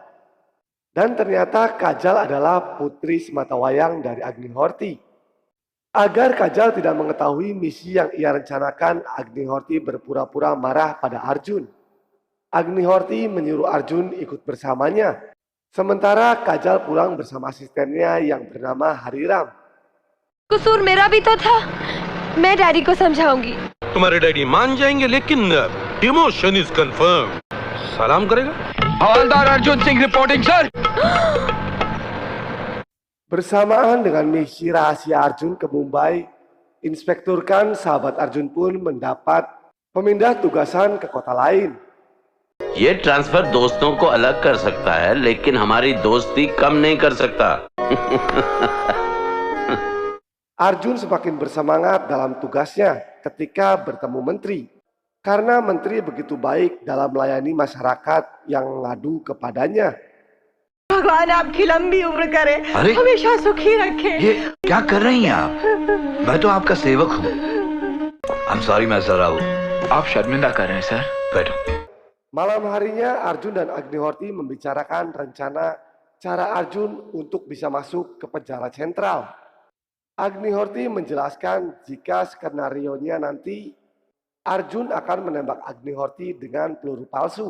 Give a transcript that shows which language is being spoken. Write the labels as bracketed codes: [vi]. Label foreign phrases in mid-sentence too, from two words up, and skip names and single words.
[id] Dan ternyata Kajal adalah putri sematawayang dari Agni Horti. Agar Kajal tidak mengetahui misi yang ia rencanakan, Agni Horti berpura-pura marah pada Arjun. Agni Horti menyuruh Arjun ikut bersamanya. Sementara Kajal pulang bersama asistennya yang bernama Hariram. [hi] कसूर मेरा भी तो था। मैं डैडी को समझाऊंगी। तुम्हारे डैडी मान जाएंगे, लेकिन [en] demotion is confirm. [hi] सलाम करेगा? हवलदार अर्जुन सिंह [en] reporting sir. [id] Bersamaan dengan misi rahasia Arjun ke Mumbai, Inspektur Khan, sahabat Arjun pun mendapat pemindah tugasan ke kota lain. [hi] ये ट्रांसफर दोस्तों को अलग कर सकता है, लेकिन हमारी दोस्ती कम नहीं कर सकता। [id] Arjun semakin bersemangat dalam tugasnya ketika bertemu menteri. Karena menteri begitu baik dalam melayani masyarakat yang mengadu kepadanya. [hi] भगवान आपकी लंबी उम्र करे, हमेशा सुखी रखे। ये क्या कर रही हैं आप? मैं तो आपका सेवक हूँ। [en] I'm sorry [hi] मैं जरा हूँ। आप शर्मिंदा कर रहे हैं सर। बैठो। [id] Malam harinya Arjun dan Agni Horti membicarakan rencana cara Arjun untuk bisa masuk ke penjara sentral. Agni Horti menjelaskan jika skenarionya nanti Arjun akan menembak Agni Horti dengan peluru palsu.